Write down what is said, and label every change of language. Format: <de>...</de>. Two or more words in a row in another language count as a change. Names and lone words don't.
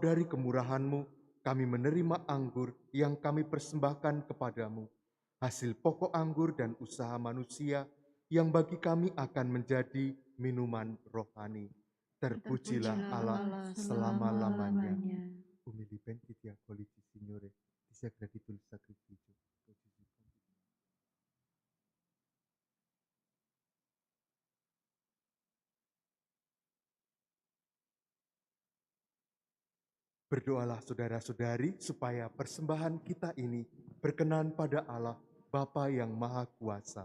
<id>dari kemurahan-Mu kami menerima anggur yang kami persembahkan kepadamu, hasil pokok anggur dan usaha manusia yang bagi kami akan menjadi minuman rohani. Terpujilah Allah selama-lamanya.</id> <it>Umili benedict colici Signore, ti sia gradito il sacrificio.</it> <id>Berdoalah saudara-saudari supaya persembahan kita ini berkenan pada Allah Bapa yang Maha Kuasa.</id>